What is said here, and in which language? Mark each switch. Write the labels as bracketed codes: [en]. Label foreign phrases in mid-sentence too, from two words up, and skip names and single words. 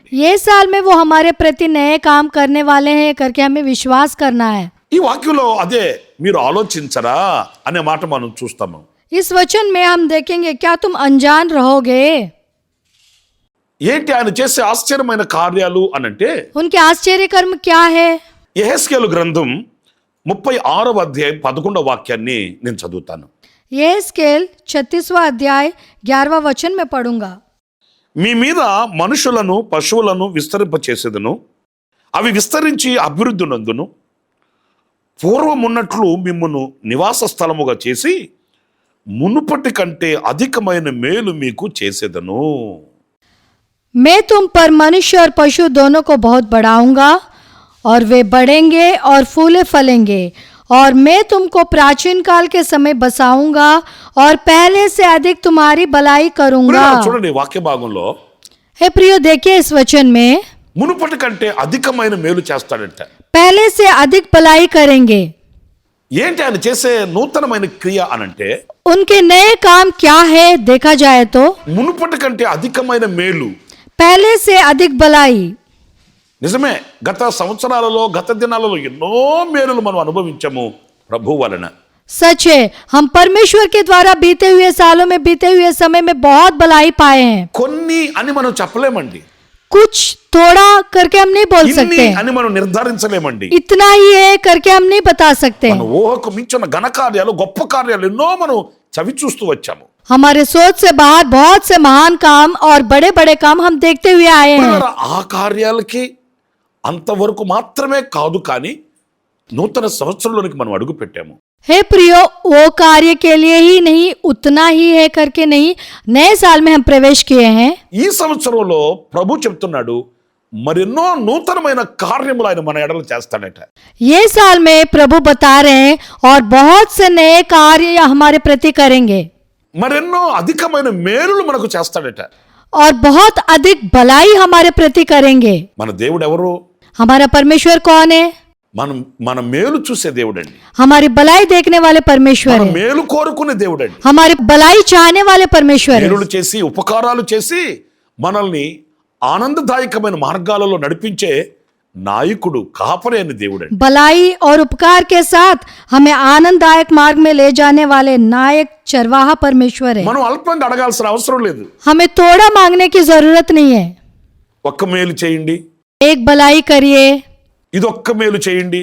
[hi] ये साल में वो हमारे प्रति नए काम करने वाले हैं करके हमें विश्वास करना है. [te] ఈ వాక్యంలో అదే మీరు ఆలోచించరా అనే మాట మనం చూస్తాము. [hi] इस वचन में हम देखेंगे, क्या तुम अनजान रहोगे? [te] ఏంటి ఆయన చేసే ఆశ్చర్యమైన కార్యాలు అనంటే, [hi] उनके आश्चर्य कर्म क्या है? [te] యెహెజ్కేలు గ్రంథం 36వ అధ్యాయం 11వ వాక్యాన్ని నేను చదువుతాను. [hi] ये स्केल 36वां अध्याय 11वां वचन में पढ़ूंगा. [te] మీ మీద మనుషులను, పశువులను విస్తరింపచేసేదను, అవి విస్తరించి అభివృద్ధి నందును, పూర్వమున్నట్లు మిమ్మును నివాస స్థలముగా చేసి మునుపటి కంటే అధికమైన మేలు మీకు చేసేదను. [hi] मैं तुम पर मनुष्य और पशु दोनों को बहुत बढ़ाऊंगा और वे बढ़ेंगे और फूले फलेंगे, और मैं तुमको प्राचीन काल के समय बसाऊंगा और पहले से अधिक तुम्हारी भलाई करूंगा. [te] చూడండి వాక్య భాగంలో [hi] हे प्रियो, देखिए इस वचन में [te] మునుపటి కంటే అధికమైన మేలు చేస్తాడంట. [hi] पहले से अधिक भलाई करेंगे. [te] ఏంటి ఆయన చేసే నూతనమైన క్రియ అనంటే, [hi] उनके नए काम क्या है देखा जाए तो [te] మునుపటి కంటే అధికమైన మేలు. [hi] पहले से अधिक भलाई. [te] నిజమే, గత సంవత్సరాలలో, గత దినాలలో ఎన్నో మేలులు మనం అనుభవించాము ప్రభు వలన. [hi] सच है, हम परमेश्वर के द्वारा बीते हुए सालों में, बीते हुए समय में बहुत भलाई पाए हैं. [te] కొన్ని అని మనం చెప్పలేమండి. [hi] कुछ थोड़ा करके हम नहीं बोल [te] ఇన్ని [hi] सकते, [te] అని మనం నిర్ధారించలేమండి. [hi] इतना ही है करके हम नहीं बता सकते. [te] మన ఊహకు మించిన ఘనకార్యాలు, గొప్ప కార్యాలు ఎన్నో మనం చవి చూస్తూ వచ్చాము. [hi] हमारे सोच से बाहर बहुत से महान काम और बड़े बड़े काम हम देखते हुए आए हैं. [te] ప్రియులారా, ఆ కార్యాలకి అంతవరకు మాత్రమే కాదు, కానీ నూతన సంవత్సరంలోనికి మనం అడుగు పెట్టాము. [hi] हे प्रियो, वो कार्य के लिए ही नहीं, उतना ही है करके नहीं, नए साल में हम प्रवेश किए हैं. [te] ఈ సంవత్సరంలో ప్రభు చెప్తున్నాడు, మరెన్నో నూతనమైన కార్యములు ఆయన మన ఎడల చేస్తాడట. [hi] ये साल में प्रभु बता रहे हैं और बहुत से नए कार्य हमारे प्रति करेंगे [te] మరెన్నో అధికమైన మేలులు మనకు చేస్తాడట. [hi] और बहुत अधिक भलाई हमारे प्रति करेंगे. [te] మన దేవుడు ఎవరు? [hi] हमारा परमेश्वर कौन है? [te] మన మేలు చూసే దేవుడండి. [hi] हमारी भलाई देखने वाले परमेश्वर [te] మన [hi] है. [te] మేలు కోరుకునే దేవుడండి. [hi] हमारी भलाई चाहने वाले परमेश्वर है. [te] మేలులు చేసి ఉపకారాలు చేసి మనల్ని ఆనందదాయకమైన మార్గాలలో నడిపించే నాయకుడు, కాపరి అయిన దేవుడండి. [hi] भलाई और उपकार के साथ हमें आनंददायक मार्ग में ले जाने वाले नायक चरवाहा परमेश्वर है. [te] మనం అల్పంగా అడగాల్సిన అవసరం లేదు. [hi] हमें थोड़ा मांगने की जरूरत नहीं है. [te] ఒక్క మేలు చేయండి, [hi] एक भलाई करिए, [te] ఇదొక్క మేలు చేయండి,